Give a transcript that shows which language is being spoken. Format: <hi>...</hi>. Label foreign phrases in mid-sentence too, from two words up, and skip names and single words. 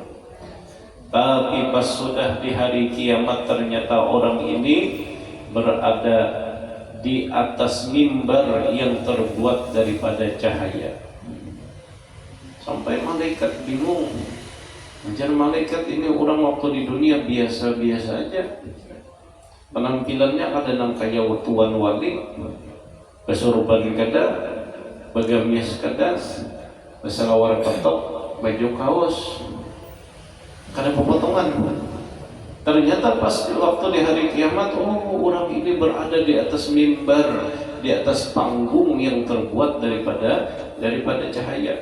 <id>Tapi pas sudah di hari kiamat ternyata orang ini berada di atas mimbar yang terbuat daripada cahaya. Sampai malaikat bingung. Anjar malaikat ini orang waktu di dunia biasa-biasa aja. Penampilannya kadang kaya tuan wali, kesurupan kada, bagamis kada, besalawar ketok, baju kaos, kada pepotongan. Ternyata pas waktu di hari kiamat, orang ini berada di atas mimbar, di atas panggung yang terbuat daripada cahaya.</id>